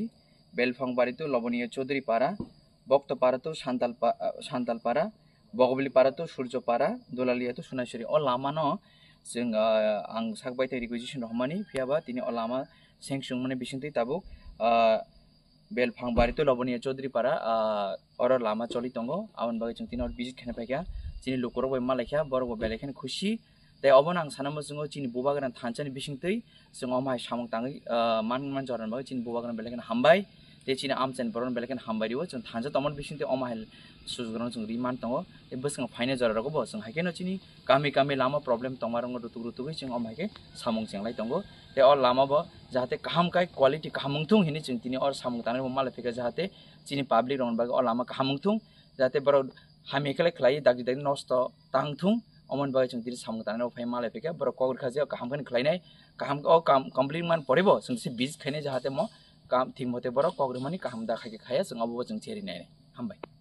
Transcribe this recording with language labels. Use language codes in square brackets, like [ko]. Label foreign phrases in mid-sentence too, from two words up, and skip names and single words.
[brx] बेलफांग बारी तो लबनिया चौधरी पारा बक्तपारा तो शान्तालपारा बगबली पारा तो सूर्यपारा दोलालिया तो सोनासुरी अ लामानो जों आं साकबाय थाइ रिकुइजिसन रहमानी फियाबा तिनि अ लामा सेंसुं माने बिसिंथि ताबुक बेलफांग बारी तो लबनिया चौधरी पारा और लामा चली तंगो आवन बागै जों तिनि बिजिट खेना फायखा चिनि लुकरब मालायखा बरब बेलेखन खुशी ताइ अबन आं सानामो जों चिनि बुबागरान थानचानि बिसिंथै जों अमाय सामं ताङै मान जरन बागै चिनि बुबागरान बेलेखन हामबाय ते चिनि आमचेन बरन बेलेखन हामबाय दियो जों थानजा तमन बिसिंथै अमाय सुजुगरान जों रिमान तंगो ए बसं फाइने जररगो बो जों हाइकेनो चिनि गामि लामा प्रब्लेम तंमारंग रुतुगै जों अमायके सामं जेंलाय तंगो ते और लामा बो जाहाते काहाम काय क्वालिटी काहामंगथुं हिनि जों तिनि और सामं तांगै मालाय फेका जाहाते चिनि पाब्लिक रन बागै और लामा काहामंगथुं जाहाते बर हामिखले खलाय दागि नष्ट तांगथुं अमन बागै जों तिनि सामं तांगै फाय मालाय फेका बर कगर खाजे काहामखन खलायनाय काहाम कमप्लीट मान परेबो जों से बिज खैने जाहाते म काम थिंग मते बर कगर मानि काहाम दा खाय खाया जों अबो जों चेरिनाय हामबाय।